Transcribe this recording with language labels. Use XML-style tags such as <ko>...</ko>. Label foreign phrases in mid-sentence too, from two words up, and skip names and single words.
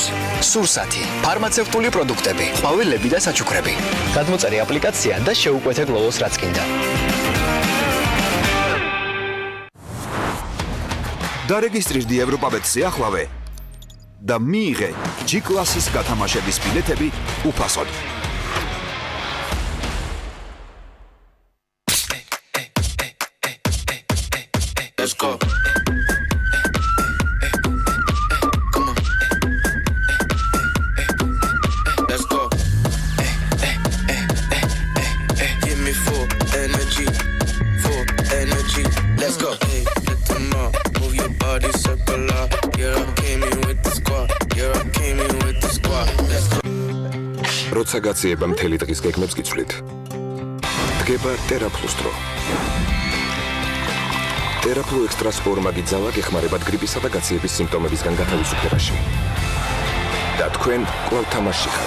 <ka>სურსათი, ფარმაცევტული პროდუქტები, ყვავილები და საჩუქრები. გადმოწერე აპლიკაცია და შეუკვეთე Glovo-ს რაც გინდა. დარეგისტრირდი ევროპაბეტზე ახლავე და მიიღე G-კლასის გათამაშების ბილეთები უფასოდ.</ka> <en>Let's go. Let's go. Give me full energy. Full energy. Let's go. Hey, let them know. Move your body circular. Yeah, I came in with the squad. Yeah, I came in with the squad. Let's go.</en> <ka>როცა გაციება მთელი დღის გეგმებს გიცვლით. დგება TerraPlus-დრო. TerraPlus Extra Sport მაგიძალა გეხმარებათ გრიპისა და გაციების სიმპტომებისგან გათავისუფლებაში. და თქვენ კვლავ თამაშში ხართ.</ka>